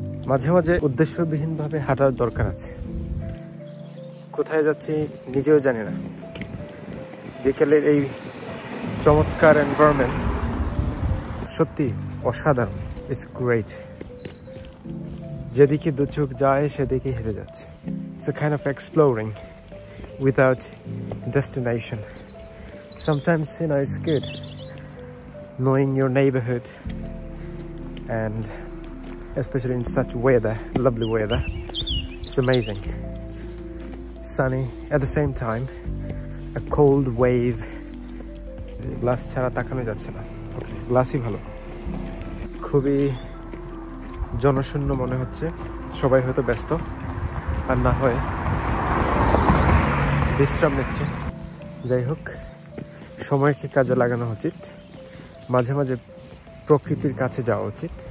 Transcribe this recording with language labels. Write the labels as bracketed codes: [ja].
[bn] মাঝে মাঝে উদ্দেশ্যবিহীনভাবে হাঁটার দরকার আছে। কোথায় যাচ্ছি নিজেও জানি না। বিকেলের এই চমৎকার এনভায়রনমেন্ট সত্যি অসাধারণ। [en] It's great. [bn] যেদিকে দু চোখ যায় সেদিকে হেঁটে যাচ্ছে। [en] It's a kind of exploring without destination. Sometimes, it's good knowing your neighborhood, and especially in such weather, lovely weather. It's amazing. Sunny at the same time, a cold wave. [bn] Glass ছাড়া তাকানো যাচ্ছে না। ওকে, গ্লাসই ভালো। খুবই জনশূন্য মনে হচ্ছে, সবাই হয়তো ব্যস্ত, আর না হয় বিশ্রাম নিচ্ছে। যাই হোক, সময়কে কাজে লাগানো উচিত, মাঝে মাঝে প্রকৃতির কাছে যাওয়া উচিত।